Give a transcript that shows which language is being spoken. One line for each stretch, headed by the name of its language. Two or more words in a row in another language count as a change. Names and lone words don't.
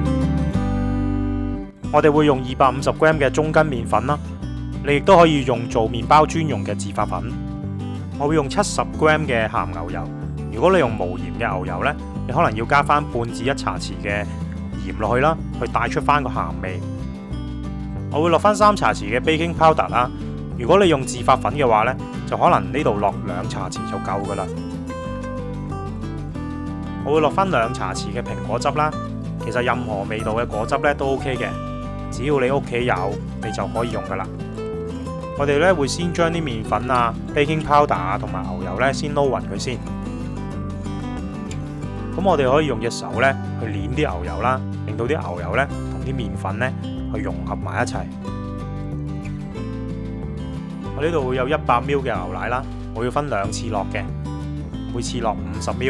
Cantonese: 我哋會用250g嘅中筋麵粉啦，你亦都可以用做麵包專用嘅自發粉。我會用70g嘅鹹牛油。如果你用無鹽嘅牛油呢，你可能要加翻半至1茶匙嘅鹽落去啦，去帶出翻個鹹味。我會落翻3茶匙嘅
English: baking powder
Cantonese: 啦。如果你用自發粉嘅話呢，就可能呢度落2茶匙就夠噶啦。我會落翻2茶匙嘅蘋果汁啦。其實任何味道嘅果汁呢都 OK 嘅，只要你屋企有，你就可以用噶啦。我哋呢會先將啲麵粉啊、
English: baking powder
Cantonese: 啊同埋牛油呢先撈勻佢先。咁我哋可以用隻手呢去捏啲牛油啦，令到啲牛油呢同啲麵粉呢去融合埋一齊。我呢度會有100ml 嘅牛奶啦，我要分2次落嘅，每次落50ml。